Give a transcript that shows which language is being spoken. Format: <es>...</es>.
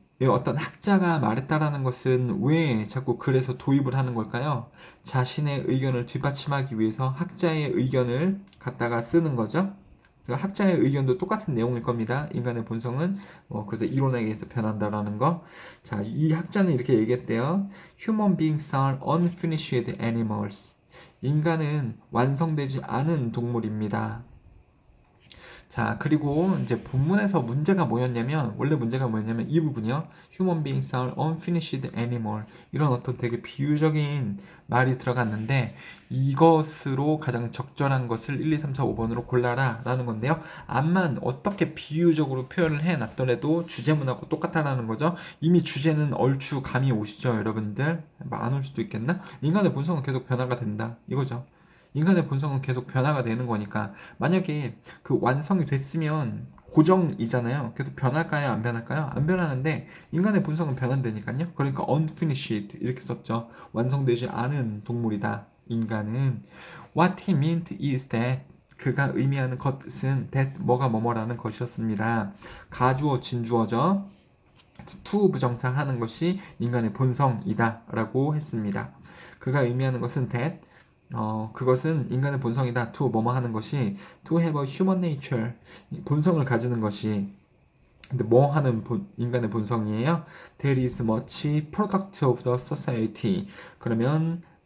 <ko>어떤 학자가 말했다라는 것은 왜 자꾸 글에서 도입을 하는 걸까요? 자신의 의견을 뒷받침하기 위해서 학자의 의견을 갖다가 쓰는 거죠. 그러니까 학자의 의견도 똑같은 내용일 겁니다. 인간의 본성은 그래서 이론에 의해서 변한다라는 거. 자, 이 학자는 이렇게 얘기했대요.</ko> <en>Human beings are unfinished animals.</en> <ko>인간은 완성되지 않은 동물입니다. 자, 그리고 이제 본문에서 원래 문제가 뭐였냐면 이 부분이요.</ko> <en>Human beings are unfinished animal.</en> <ko>이런 어떤 되게 비유적인 말이 들어갔는데 이것으로 가장 적절한 것을 1, 2, 3, 4, 5번으로 골라라 라는 건데요. 암만 어떻게 비유적으로 표현을 해놨더라도 주제문하고 똑같다라는 거죠. 이미 주제는 얼추 감이 오시죠, 여러분들? 안 올 수도 있겠나? 인간의 본성은 계속 변화가 된다. 이거죠. 인간의 본성은 계속 변화가 되는 거니까 만약에 그 완성이 됐으면 고정이잖아요. 계속 변할까요? 안 변할까요? 안 변하는데 인간의 본성은 변한다니까요. 그러니까 unfinished 이렇게 썼죠. 완성되지 않은 동물이다. 인간은</ko> <en>what he meant is that</en> <ko>그가 의미하는 것은 that 뭐가 뭐뭐라는 것이었습니다. 가주어 진주어죠. to 부정사 하는 것이 인간의 본성이다 라고 했습니다. 그가 의미하는 것은 that 그것은 인간의 본성이다. to 뭐뭐 하는 것이</ko> <en>to have a human nature</en> <ko>본성을 가지는 것이 근데 뭐 하는 인간의 본성이에요?</ko> <en>There is much product of the society.</en> <ko>그러면</ko>